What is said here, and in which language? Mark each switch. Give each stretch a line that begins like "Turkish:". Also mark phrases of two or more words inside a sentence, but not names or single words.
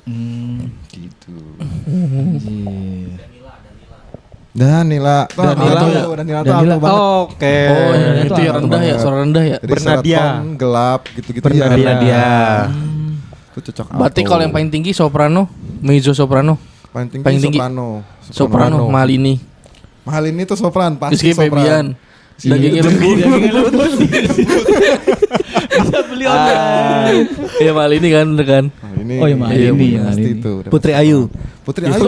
Indonesian: Gitu. Danila tuh alto banget. Oke. Oh, ya, itu itu yang alto rendah ya, suara rendah ya. Jadi Bernadia. secara tone gelap gitu-gitu Bernadia. Itu cocok alto. Berarti kalau yang paling tinggi soprano,
Italian: mezzo soprano,
Indonesian: paling tinggi, paling tinggi. soprano. Malini, Mahal ini tuh sopran pasti Rizky Febian, dagingnya lembut. Bisa beli online. Iya Malini kan, bener kan? Ini Oh, iya, Malini, pasti Malini. itu. Putri Ayu. Putri Ayu.